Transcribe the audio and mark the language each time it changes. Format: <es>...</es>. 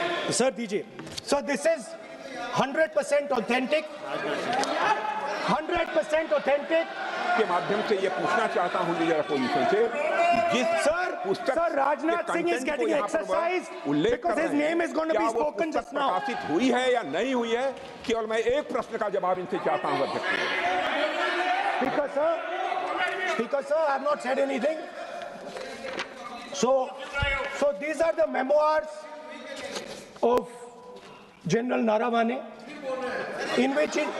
<en>Sir, DJ. So this is 100% authentic. 100% authentic.</en> <hi>के माध्यम से ये पूछना चाहता हूं लीडर अपोजिशन से, जिस</hi> <en>Sir, Rajnath Singh is getting exercised because his name is going to be spoken just now.</en> <hi>प्रकाशित हुई है या नहीं हुई है, केवल मैं एक प्रश्न का जवाब इनसे चाहता हूं अध्यक्ष।</hi> <en>Speaker sir, I have not said anything. So these are the memoirs of General Narawane, in which</en>